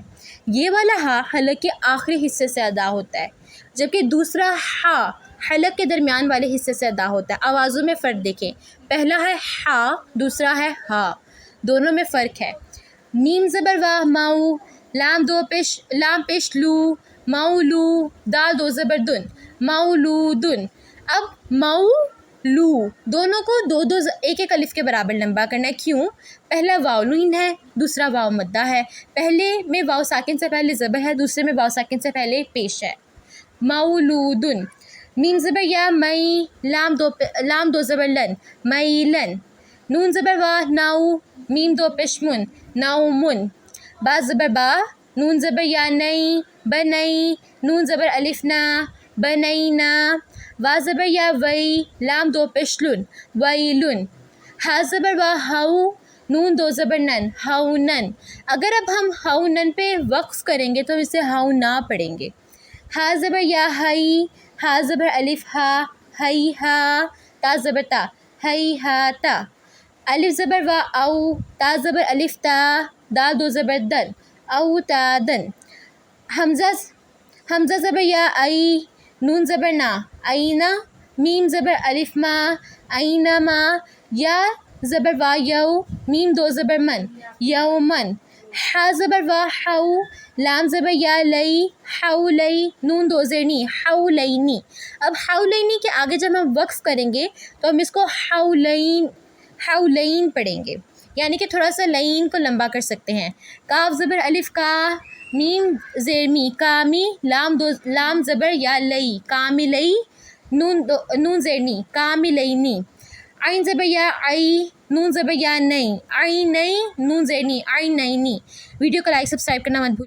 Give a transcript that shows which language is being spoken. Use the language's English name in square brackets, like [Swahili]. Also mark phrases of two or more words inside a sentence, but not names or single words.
[Urdu] یہ والا ہا حلق کے آخری حصے سے ادا ہوتا ہے، جبکہ دوسرا ہا حلق کے درمیان والے حصے سے ادا ہوتا ہے. آوازوں میں فرق دیکھیں، پہلا ہے ہا، دوسرا ہے حا، دونوں میں فرق ہے. میم زبر وا ماؤ، لام پیش لو، ماؤلو، دال دو زبر دن, مولودن. اب مولو دونوں کو دو دو ایک ایک الف کے برابر لمبا کرنا ہے. کیوں؟ پہلا واو لین ہے، دوسرا واو مدہ ہے. پہلے میں واو ساکن سے پہلے زبر ہے، دوسرے میں واو ساکن سے پہلے پیش ہے. مولودن. میم زبر یا مئی، لام دو زبر لن، میلن. نون زبر وا ناؤ، میم دو پیش من، نومن. با زبر با، نون زبر یا نئی، بنئی. نون زبر الف نا، بنینا. وا زبر یا وئی، لام دو پیش لن، ویلن. ہا زبر وا ہاؤ، نون دو زبر نن، ہاؤنن. اگر اب ہم ہاؤنن پہ وقف کریں گے تو اسے ہاؤنا پڑھیں گے. ہا زبر یا ہئی، ہا زبر الف ہا، ہئی ہا. تا زبر تا، ہئی ہا تا. الف زبر وا او، تا زبر الف تا، دال دو زبر دن، او تا دن. حمزہ زبر یا ای، نون زبر نا، اینا. میم زبر الف ما، اینا ما. یا زبر وا یو، میم دو زبر من، یومن. ہا زبر وا ہو، لام زبر یا لئی، حولئی. نون دو زیر نی، حولینی. اب حولینی کے آگے جب ہم وقف کریں گے تو ہم اس کو حولین پڑھیں گے، یعنی کہ تھوڑا سا لین کو لمبا کر سکتے ہیں. کاف زبر الف کا، میم زیر می، کامی. لام زبر یا لئی، کاملئی. نون زیر نی، کاملینی. عین زبر یا عئی، نون زبر یا نئی، عینئی. نون زیر نی، عینینی. ویڈیو کو [English] like subscribe [Urdu] کرنا مت بھول.